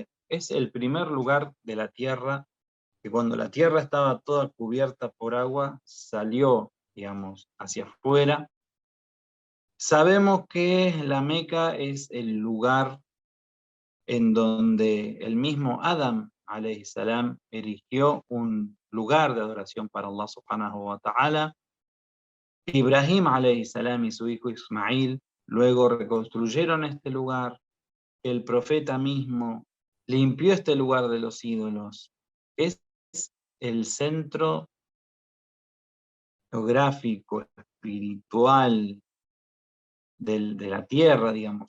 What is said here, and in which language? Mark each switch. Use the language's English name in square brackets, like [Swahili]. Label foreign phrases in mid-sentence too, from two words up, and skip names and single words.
[Spanish] Es el primer lugar de la tierra que, cuando la tierra estaba toda cubierta por agua, salió, digamos, hacia afuera. Sabemos que la Meca es el lugar en donde el mismo Adam [Arabic] عليه السلام [Spanish] erigió un lugar de adoración para [Arabic] الله سبحانه وتعالى. [Spanish] Ibrahim [Arabic] عليه السلام [Spanish] y su hijo Ismail luego reconstruyeron este lugar. El profeta mismo limpió este lugar de los ídolos. Es el centro geográfico, espiritual de la tierra, digamos.